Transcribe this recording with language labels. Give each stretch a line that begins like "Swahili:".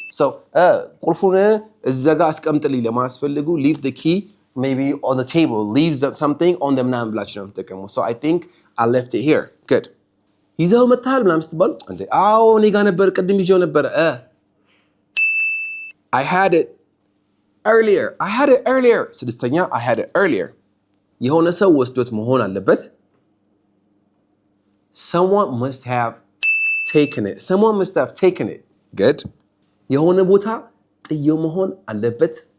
English: So
Amharic: ቁልፉን እዛ ጋር አስቀምጥልኝ ለማስፈልጉ
English: leave the key maybe on the table. Leave something on the
Amharic: ምናምን ብላችሁ ነው የምትጠቀሙት.
English: So I think I left it here. Good.
Amharic: ይዘው መጥተሃል ምናምን ስትባሉ እንዴ አዎ እኔ ጋር ነበር ቅድም ይዤው ነበረ
English: I had it earlier. I had it earlier.
Amharic: ስድስተኛ
English: I had it earlier.
Amharic: የሆነ ሰው ወስዶት መሆን አለበት.
English: Someone must have taken it. Someone must have taken it. Good.
Amharic: የሆነ ቦታ ጥየው መሆን አለበት.